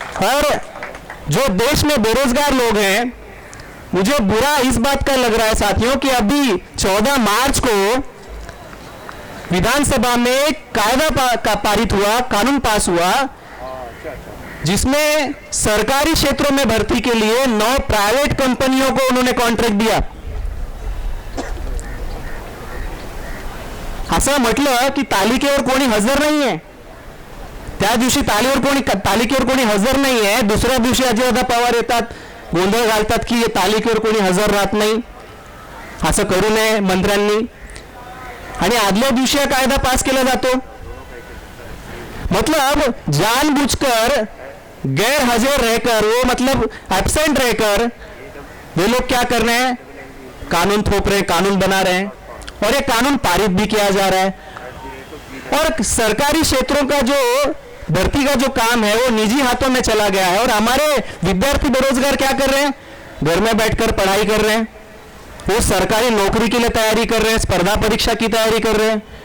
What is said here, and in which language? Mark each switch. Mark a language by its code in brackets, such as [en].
[hi] और जो देश में बेरोजगार लोग हैं, मुझे बुरा इस बात का लग रहा है साथियों कि अभी 14 मार्च को विधानसभा में एक कायदा पारित हुआ, कानून पास हुआ, जिसमें सरकारी क्षेत्रों में भर्ती के लिए 9 प्राइवेट कंपनियों को उन्होंने कॉन्ट्रैक्ट दिया। [mr] असं म्हटलं की तालिकेवर कोणी हजर नाहीये, त्या दिवशी तालिकेवर कोणी हजर नाहीये, दुसऱ्या दिवशी अजितदादा पवार येतात, गोंधळ घालतात की तालिकेवर कोणी हजर राहत नाही, असं करू नये मंत्र्यांनी, आणि आदल्या दिवशी हा कायदा पास केला जातो। [hi] मतलब जानबूझकर गैर हाजिर रहकर, वो मतलब एब्सेंट रहकर वे लोग क्या कर रहे हैं, कानून थोप रहे हैं, कानून बना रहे हैं और ये कानून पारित भी किया जा रहा है। और सरकारी क्षेत्रों का जो भर्ती का जो काम है वो निजी हाथों में चला गया है और हमारे विद्यार्थी बेरोजगार क्या कर रहे हैं, घर में बैठकर पढ़ाई कर रहे हैं, वो सरकारी नौकरी के लिए तैयारी कर रहे हैं, स्पर्धा परीक्षा की तैयारी कर रहे हैं।